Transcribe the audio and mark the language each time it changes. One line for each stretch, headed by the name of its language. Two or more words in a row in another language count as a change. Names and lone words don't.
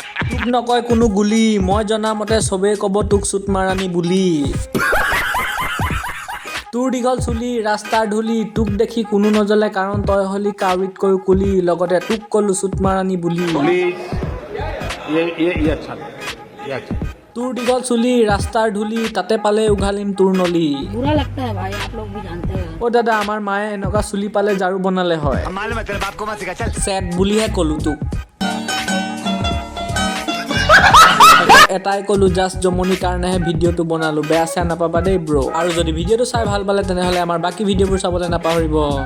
Assamese: তোক নকয় কোনো গুলি, মই জনা মতে চবেই ক'ব তোক চুট মাৰাণী বুলি। তোৰ দীঘল চুলি, ৰাস্তাৰ ধূলি, তোক দেখি কোনো নজ্বলে, কাৰণ তই হলি কাউৰীতকৈ কুলি, লগতে তোক ক'লো চুট মাৰাণী বুলি।
Hindi: ये, ये, ये अच्छा नहीं, ये अच्छा नहीं।
Assamese: তোৰ দীঘল চুলি, ৰাস্তাৰ ধূলি, তাতে পালে উঘালিম তোৰ নলী।
Hindi: बुरा लगता है भाई, आप लोग भी जानते हैं।
Assamese: অ' দাদা, আমাৰ মায়ে এনেকুৱা চুলি পালে ঝাৰু বনালে হয়।
Hindi: हम मालूम है, तेरे बाप को मत सिखा, चल।
Assamese: চেট বুলিহে ক'লো তোক। এটাই ক'লো, জাষ্ট জমনিৰ কাৰণেহে ভিডিঅ'টো বনালো, বেয়া চেয়া নাপাবা দেই ব্ৰ। আৰু যদি ভিডিঅ'টো চাই ভাল পালে, তেনেহ'লে আমাৰ বাকী ভিডিঅ'বোৰ চাবলৈ নাপাহৰিব।